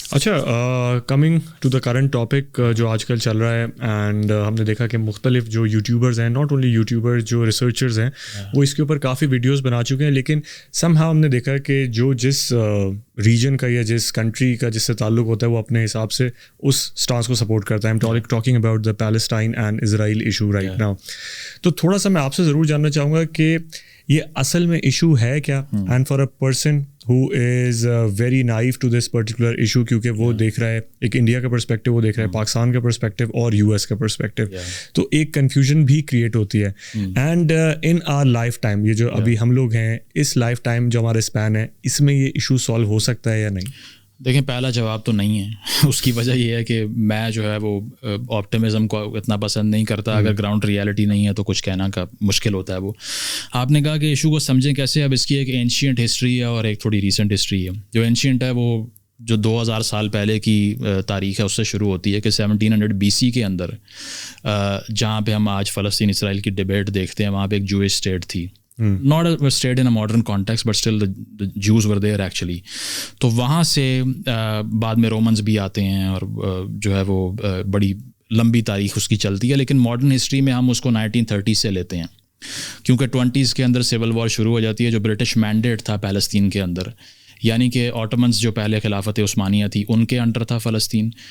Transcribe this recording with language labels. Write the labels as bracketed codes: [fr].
[ur] اچھا, [en] coming to the current topic [ur] جو آج کل چل رہا ہے, اینڈ ہم نے دیکھا کہ مختلف جو یوٹیوبرز ہیں, [en] not only YouTubers, [ur] جو ریسرچرز ہیں وہ اس کے اوپر کافی ویڈیوز بنا چکے ہیں, لیکن سم ہاؤ ہم نے دیکھا کہ جو جس ریجن کا یا جس کنٹری کا جس سے تعلق ہوتا ہے وہ اپنے حساب سے اس سٹانس کو سپورٹ کرتا ہے. [en] I'm talking about the Palestine and Israel issue right now. [ur] تو تھوڑا سا میں آپ سے ضرور جاننا چاہوں گا کہ یہ اصل میں ایشو ہے کیا, [en] and for a person who is very naive to this particular issue, [ur] کیونکہ وہ دیکھ رہا ہے ایک انڈیا کا پرسپیکٹیو, وہ دیکھ رہا ہے پاکستان کا پرسپیکٹیو اور یو ایس کا پرسپیکٹیو, تو ایک کنفیوژن بھی کریٹ ہوتی ہے. [en] and in our lifetime, [ur] یہ جو ابھی ہم لوگ ہیں اس لائف ٹائم جو ہمارا اسپین ہے, اس میں یہ ایشو سالو ہو سکتا ہے یا نہیں؟ دیکھیں, پہلا جواب تو نہیں ہے. اس کی وجہ یہ ہے کہ میں جو ہے وہ آپٹیمزم کو اتنا پسند نہیں کرتا. اگر گراؤنڈ ریالٹی نہیں ہے تو کچھ کہنا کا مشکل ہوتا ہے. وہ آپ نے کہا کہ ایشو کو سمجھیں کیسے. اب اس کی ایک اینشینٹ ہسٹری ہے اور ایک تھوڑی ریسنٹ ہسٹری ہے. جو اینشینٹ ہے وہ جو 2000 سال پہلے کی تاریخ ہے اس سے شروع ہوتی ہے کہ 1700 BC کے اندر جہاں پہ ہم آج فلسطین اسرائیل کی ڈبیٹ دیکھتے ہیں, وہاں پہ ایک جوئش اسٹیٹ تھی. [en] not a state in a modern context but still the Jews were there actually. [ur] تو وہاں سے بعد میں رومنز بھی آتے ہیں اور جو ہے وہ بڑی لمبی تاریخ اس کی چلتی ہے, لیکن ماڈرن ہسٹری میں ہم اس کو 1930 سے لیتے ہیں کیونکہ 20s کے اندر سول وار شروع ہو جاتی ہے جو برٹش مینڈیٹ تھا پیلسطین کے اندر, یعنی کہ آٹومنز جو پہلے خلافت عثمانیہ تھی ان کے انڈر تھا فلسطین.